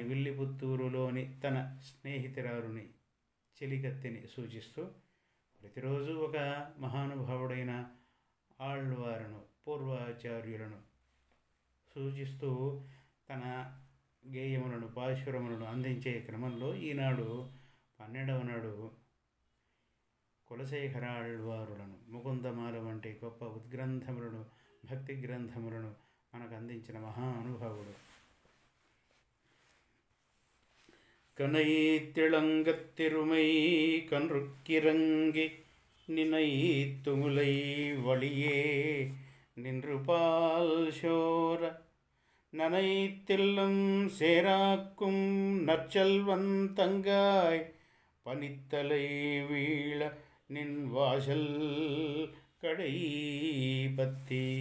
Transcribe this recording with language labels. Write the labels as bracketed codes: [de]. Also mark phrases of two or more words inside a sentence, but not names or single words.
[te] విల్లిపుత్తూరులోని తన స్నేహితురాలుని, చెలికత్తెని సూచిస్తూ, ప్రతిరోజు ఒక మహానుభావుడైన ఆళ్వారును, పూర్వాచార్యులను సూచిస్తూ తన గేయములను, పాశురములను అందించే క్రమంలో ఈనాడు 12వ నాడు కులశేఖర ఆళ్వారులను, ముకుందమాల వంటి గొప్ప ఉద్గ్రంథములను, భక్తి గ్రంథములను మనకు అందించిన మహానుభావుడు. [ta] கனைத்திளங்கத்திருமை கன்றுக்கிறங்கி நினைத்துமுலை வழியே நின்று பால் சோர நனைத்தில்லம் சேராக்கும் நற்செல்வன் தங்காய் பனித்தலை வீழ நின் வாசல் கடை பத்தி